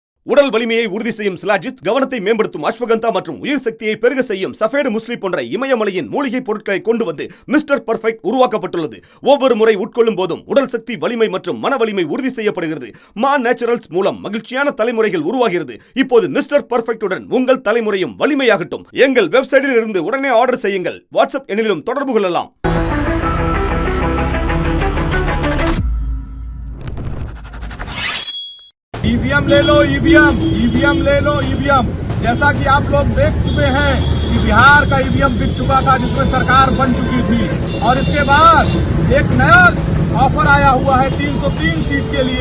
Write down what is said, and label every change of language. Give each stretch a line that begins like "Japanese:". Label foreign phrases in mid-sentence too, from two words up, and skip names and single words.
Tamil: உடல் வலிமையை உறுதி செய்யும் சிலாஜித், கவனத்தை மேம்படுத்தும் அஸ்வகந்தா மற்றும் உயிர் சக்தியை பெருக செய்யும் சஃபேடு முஸ்லி போன்ற இமயமலையின் மூலிகை பொருட்களை கொண்டு வந்து மிஸ்டர் பர்ஃபெக்ட் உருவாக்கப்பட்டுள்ளது. ஒவ்வொரு முறை உட்கொள்ளும் போதும் உடல் சக்தி, வலிமை மற்றும் மன வலிமை உறுதி செய்யப்படுகிறது. மா நேச்சுரல்ஸ் மூலம் மகிழ்ச்சியான தலைமுறைகள் உருவாகிறது. இப்போது மிஸ்டர் பர்ஃபெக்ட்டுடன் உங்கள் தலைமுறையும் வலிமையாகட்டும். எங்கள் வெப்சைட்டில் இருந்து உடனே ஆர்டர் செய்யுங்கள். வாட்ஸ்அப் எண்ணிலும் தொடர்பு கொள்ளலாம்.
Hindi: ईवीएम ले लो, ईवीएम ले लो, ईवीएम। जैसा कि आप लोग देख चुके हैं कि बिहार का ईवीएम बिक चुका था, जिसमें सरकार बन चुकी थी, और इसके बाद एक नया ऑफर आया हुआ है 303 सीट के लिए।